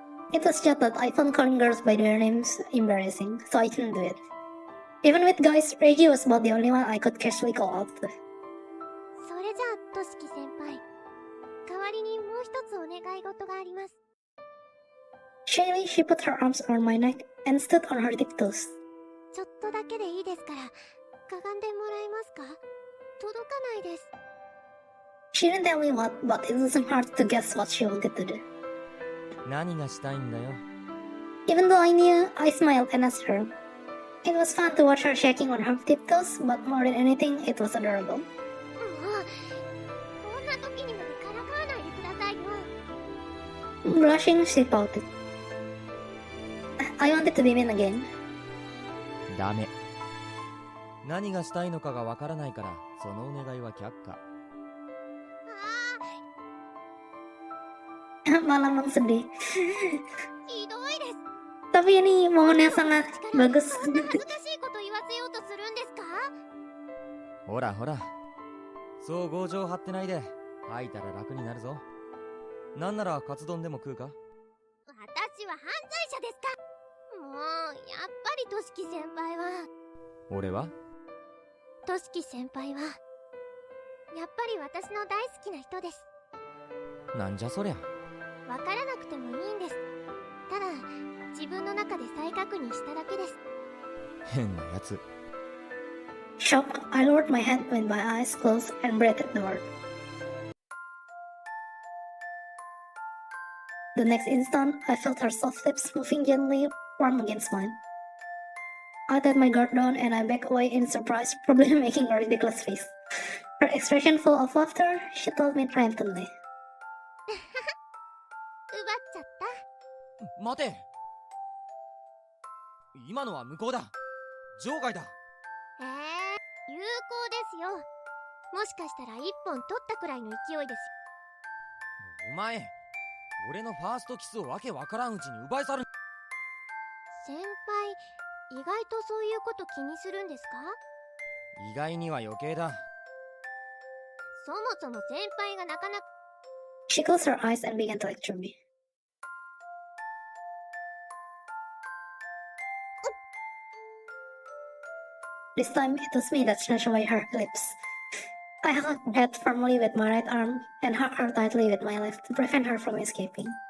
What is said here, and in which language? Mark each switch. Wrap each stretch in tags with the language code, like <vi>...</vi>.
<en>It was just that I found calling girls by their names embarrassing, so I didn't do it. Even with guys, Reggie was about the only one I could casually call out.</en> <ja>それじゃあ、としき先輩。代わりにもう一つお願い事があります。</ja> <en>Shaylee, she put her arms around my neck and stood on her tiptoes.</en> <ja>ちょっとだけでいいですから、かがんでもらえますか？届かないです。</ja> <en>She didn't tell me what, but it wasn't hard to guess what she wanted to do.</en> <ja>何がしたいんだよ。</ja> <en>Even though I knew, I smiled and asked her. It was fun to watch her shaking on her tiptoes, but more than anything, it was adorable.</en> <ja>もう、こんな時にまでからかわないでくださいよ。</ja> <en>Blushing, she pouted. I wanted to be mean again.</en> <ja>ダメ。何がしたいのかがわからないからそのお願いは却下。 Malah sedih. ひどいです。 Tapi ini mohonnya sangat 力でそんな恥ずかしいこと言わせようとするんですか？ほらほら、そう強情張ってないで吐いたら楽になるぞ。なんならカツ丼でも食うか？私は犯罪者ですか？もう、やっぱりとしき先輩は。俺は？としき先輩は、やっぱり私の大好きな人です。なんじゃそりゃ。わからなくてもいいんです。ただ、自分の中で再確認しただけです。変なやつ。</ja> <en>Shocked, I lowered my head with my eyes closed and breathed the word. The next instant, I felt her soft lips moving gently, warm against mine. I let my guard down and I back away in surprise, probably making a ridiculous face. Her expression full of laughter, she told me triumphantly.</en> <ja>奪っちゃった。待て。今のは無効だ。場外だ。有効ですよ。もしかしたら一本取ったくらいの勢いです。お前、俺のファーストキスをわけわからんうちに奪い去る。先輩、意外とそういうこと気にするんですか？意外には余計だ。そもそも先輩がなかなか。</ja> <en>She closed her eyes and began to lecture me. This time it was me that snatched away her lips. I held her head firmly with my right arm and hugged her tightly with my left to prevent her from escaping.</en>